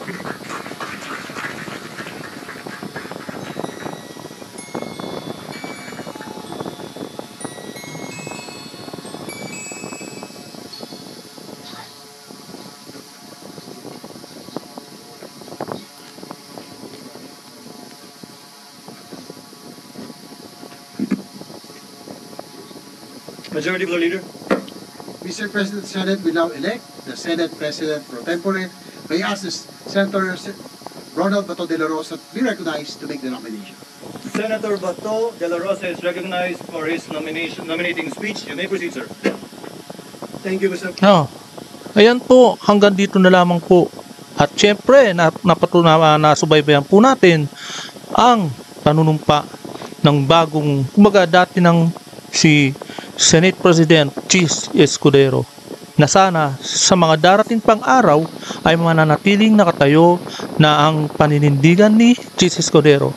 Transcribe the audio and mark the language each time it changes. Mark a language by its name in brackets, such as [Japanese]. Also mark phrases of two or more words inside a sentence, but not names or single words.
[English] Majority Floor Leader. Mr. President, the Senate will now elect the Senate President pro tempore. May I ask this Senator Ronald Bato de la Rosa to be recognized to make the nomination. Senator Bato de la Rosa is recognized for his nominating speech. You may proceed, sir. Thank you, Mr. No. [Filipino] Ayan po, hanggang dito na lamang po. At syempre, nasubaybayan po natin ang panunumpa ng bagong, kumbaga dati ng si [English] Senate President [Filipino] Chis Escudero, na sana sa mga darating pang araw ay mananatiling nakatayo na ang paninindigan ni Chis Escudero.